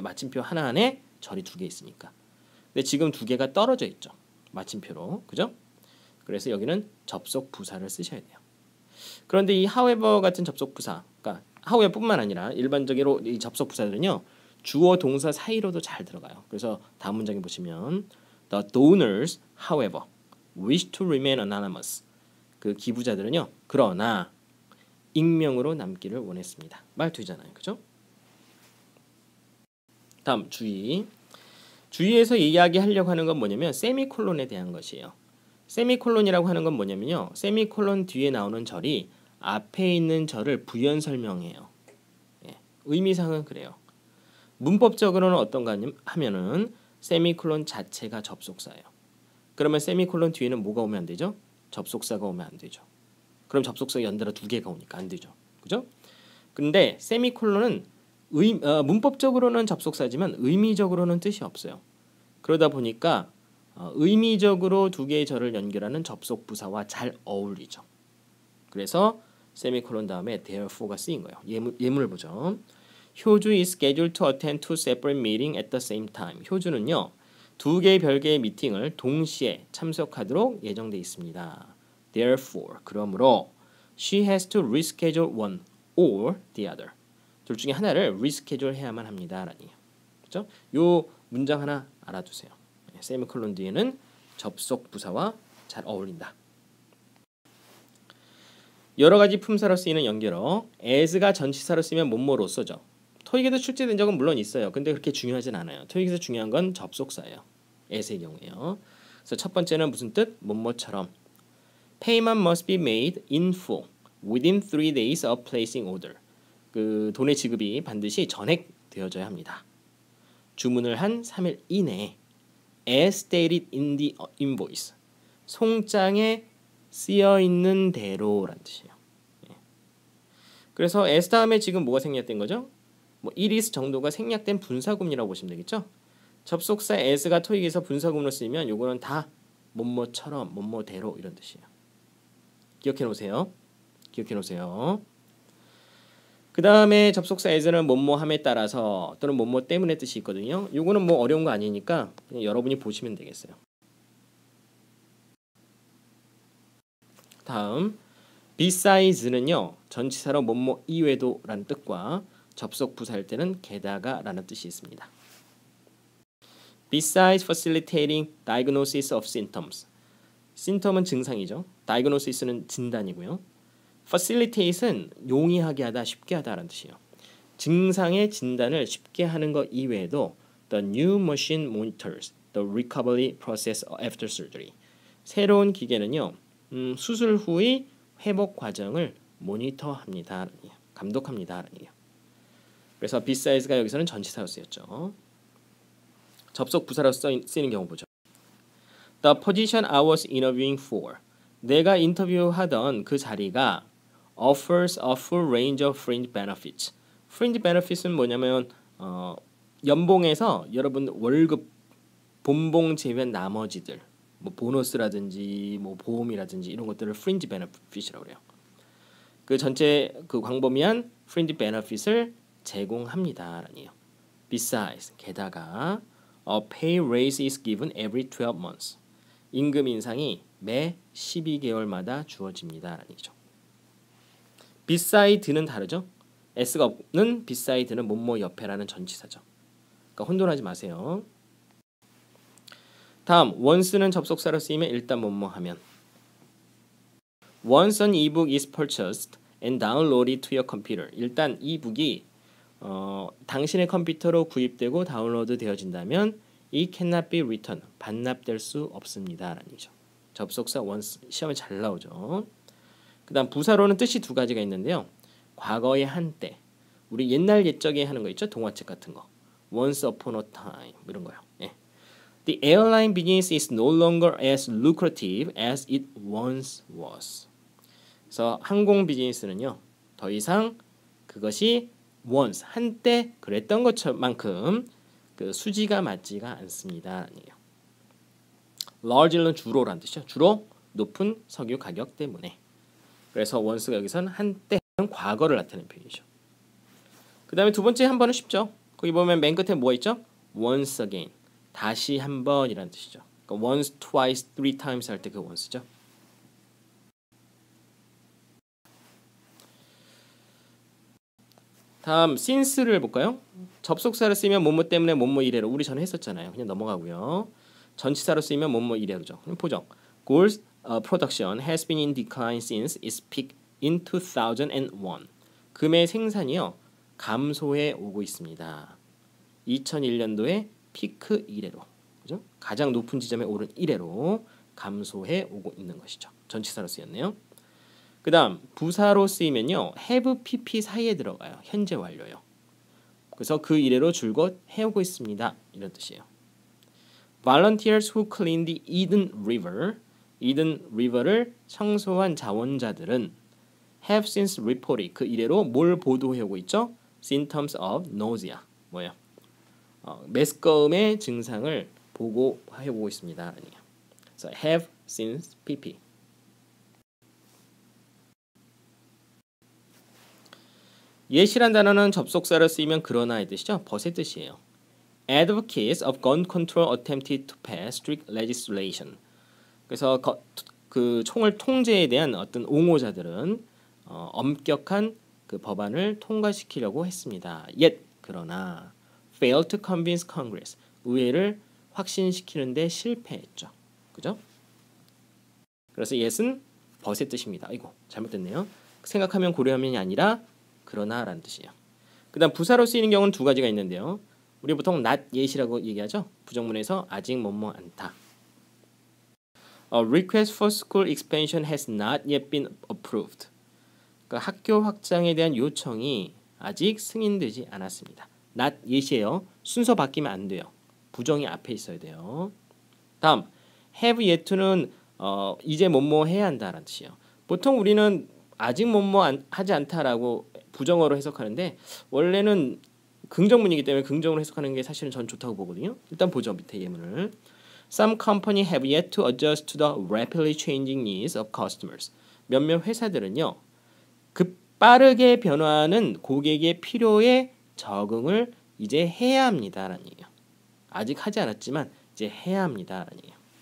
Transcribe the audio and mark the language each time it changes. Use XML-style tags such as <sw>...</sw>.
<ko>마침표 하나 안에 절이 두 개 있으니까. 근데 지금 두 개가 떨어져 있죠. 마침표로. 그죠? 그래서 여기는 접속 부사를 쓰셔야 돼요. 그런데 이 however 같은 접속 부사, 그러니까 however뿐만 아니라 일반적으로 이 접속 부사들은요. 주어 동사 사이로도 잘 들어가요. 그래서 다음 문장에 보시면</ko> <en>the donors, however, wish to remain anonymous.</en> <ko>그 기부자들은요. 그러나 익명으로 남기를 원했습니다. 말투잖아요. 그죠? 다음 주의. 주의에서 이야기하려고 하는 건 뭐냐면 세미콜론에 대한 것이에요. 세미콜론이라고 하는 건 뭐냐면요. 세미콜론 뒤에 나오는 절이 앞에 있는 절을 부연 설명해요. 의미상은 그래요. 문법적으로는 어떤가 하면은 세미콜론 자체가 접속사예요. 그러면 세미콜론 뒤에는 뭐가 오면 안 되죠? 접속사가 오면 안 되죠. 그럼 접속사가 연달아 두 개가 오니까 안 되죠. 그죠? 근데 세미콜론은 문법적으로는 접속사지만 의미적으로는 뜻이 없어요. 그러다 보니까 의미적으로 두 개의 절을 연결하는 접속 부사와 잘 어울리죠. 그래서 세미콜론 다음에 therefore가 쓰인 거예요. 예문을 보죠.</ko> <en>효주 is scheduled to attend two separate meetings at the same time.</en> <ko>효주는요. 두 개의 별개의 미팅을 동시에 참석하도록 예정돼 있습니다.</ko> <en>Therefore, 그러므로 she has to reschedule one or the other.</en> <ko>둘 중에 하나를 reschedule 해야만 합니다. 라니요. 그렇죠? 요 문장 하나 알아두세요. 세미콜론 뒤에는 접속 부사와 잘 어울린다. 여러 가지 품사로 쓰이는 연결어. as가 전치사로 쓰면 뭐뭐로서죠. 토익에도 출제된 적은 물론 있어요. 근데 그렇게 중요하진 않아요. 토익에서 중요한 건 접속사예요. as의 경우에요. 그래서 첫 번째는 무슨 뜻? 뭐뭐처럼.</ko> <en>Payment must be made in full within 3 days of placing order.</en> <ko>그 돈의 지급이 반드시 전액되어져야 합니다. 주문을 한 3일 이내에</ko> <en>as stated in the invoice.</en> <ko>송장에 쓰여 있는 대로라는 뜻이에요. 그래서 as 다음에 지금 뭐가 생략된 거죠? 뭐 it is 정도가 생략된 분사구문이라고 보시면 되겠죠? 접속사 as가 토익에서 분사구문으로 쓰이면 요거는 다 뭐뭐처럼 뭐뭐대로 이런 뜻이에요. 기억해 놓으세요. 기억해 놓으세요. 그 다음에 접속사 as는 뭐뭐함에 따라서 또는 뭐뭐 때문에 뜻이 있거든요. 요거는 뭐 어려운 거 아니니까 그냥 여러분이 보시면 되겠어요. 다음 besides는요. 전치사로 뭐뭐 이외에도 라는 뜻과 접속 부사일 때는 게다가 라는 뜻이 있습니다.</ko> <en>Besides facilitating diagnosis of symptoms.</en> <ko>symptom은 증상이죠. diagnosis는 진단이고요. facilitate은 용이하게 하다, 쉽게 하다라는 뜻이에요. 증상의 진단을 쉽게 하는 것 이외에도</ko> <en>the new machine monitors the recovery process after surgery.</en> <ko>새로운 기계는요. 수술 후의 회복 과정을 모니터합니다. 감독합니다. 그래서 besides가 여기서는 전치사로 쓰였죠. 접속 부사로 쓰이는 경우 보죠.</ko> <en>The position I was interviewing for.</en> <ko>내가 인터뷰하던 그 자리가</ko> <en>offers a full range of fringe benefits.</en> <ko>fringe benefits은 뭐냐면 연봉에서 여러분 월급 본봉 제외한 나머지들 뭐 보너스라든지 뭐 보험이라든지 이런 것들을 fringe benefit이라고 그래요. 그 전체 그 광범위한 fringe benefit을 제공합니다라니요.</ko> <en>Besides, 게다가 a pay raise is given every 12 months.</en> <ko>임금 인상이 매 12개월마다 주어집니다라는 얘기죠. beside는 다르죠. s가 없는 beside는 뭐뭐 옆에라는 전치사죠. 그러니까 혼돈하지 마세요. 다음 once는 접속사로 쓰이면 일단 뭐뭐 하면</ko> <en>Once an ebook is purchased and downloaded to your computer.</en> <ko>일단 이북이 당신의 컴퓨터로 구입되고 다운로드 되어진다면</ko> <en>it cannot be returned.</en> <ko>반납될 수 없습니다. 라는 얘기죠. 접속사 once 시험에 잘 나오죠. 그 다음 부사로는 뜻이 두 가지가 있는데요. 과거의 한때 우리 옛날 옛적에 하는 거 있죠. 동화책 같은 거.</ko> <en>Once upon a time</en> <ko>이런 거요. 예.</ko> <en>The airline business is no longer as lucrative as it once was.</en> <ko>그래서 항공 비즈니스는요. 더 이상 그것이 once 한때 그랬던 것만큼 그 수지가 맞지가 않습니다. 아니에요. large는 주로란 뜻이죠. 주로 높은 석유 가격 때문에. 그래서 once가 여기서는 한때 과거를 나타내는 표현이죠. 그 다음에 두 번째 한 번은 쉽죠. 거기 보면 맨 끝에 뭐가 있죠?</ko> <en>once again.</en> <ko>다시 한 번이라는 뜻이죠. 그러니까 once, twice, three times 할 때 그 once죠. 다음 since를 볼까요? 접속사를 쓰면 뭐뭐 때문에 뭐뭐 이래로 우리 전에 했었잖아요. 그냥 넘어가고요. 전치사로 쓰면 뭐뭐 이래로죠. 그럼 보죠.</ko> <en>Gold's production has been in decline since its peak in 2001.</en> <ko>금의 생산이요. 감소해 오고 있습니다. 2001년도에 피크 이래로. 그죠? 가장 높은 지점에 오른 이래로 감소해 오고 있는 것이죠. 전치사로 쓰였네요. 그 다음 부사로 쓰이면요. have, pp 사이에 들어가요. 현재 완료요. 그래서 그 이래로 줄곧 해오고 있습니다. 이런 뜻이에요.</ko> <en>Volunteers who clean the Eden River,</en> <ko>Eden River를 청소한 자원자들은</ko> <en>have since reported</en> <ko>그 이래로 뭘 보도해오고 있죠?</ko> <en>Symptoms of nausea 뭐예요?</en> <ko>메스꺼움의 증상을 보고해오고 있습니다.</ko> <en>그래서 have since pp.</en> <ko>yet이란 단어는 접속사로 쓰이면 그러나의 뜻이죠. but의 뜻이에요.</ko> <en>Advocates of gun control attempted to pass strict legislation.</en> <ko>그래서 그 총을 통제에 대한 어떤 옹호자들은 엄격한 그 법안을 통과시키려고 했습니다.</ko> <en>Yet 그러나 failed to convince Congress.</en> <ko>의회를 확신시키는데 실패했죠. 그죠? 그래서 yet은 but의 뜻입니다. 아이고 잘못됐네요. 생각하면 고려하면이 아니라 그러나라는 뜻이에요. 그 다음 부사로 쓰이는 경우는 두 가지가 있는데요. 우리 보통 not yet이라고 얘기하죠. 부정문에서 아직 뭐뭐 않다.</ko> <en>A request for school expansion has not yet been approved.</en> <ko>그러니까 학교 확장에 대한 요청이 아직 승인되지 않았습니다. not yet이에요. 순서 바뀌면 안 돼요. 부정이 앞에 있어야 돼요. 다음 have yet to는 이제 뭐뭐 해야 한다라는 뜻이에요. 보통 우리는 아직 뭐뭐 하지 않다라고 부정어로 해석하는데 원래는 긍정문이기 때문에 긍정으로 해석하는 게 사실은 전 좋다고 보거든요. 일단 보죠. 밑에 예문을.</ko> <en>Some company have yet to adjust to the rapidly changing needs of customers.</en> <ko>몇몇 회사들은요. 빠르게 변화하는 고객의 필요에 적응을 이제 해야 합니다라는 얘기예요. 아직 하지 않았지만 이제 해야 합니다라는 얘기예요.</ko>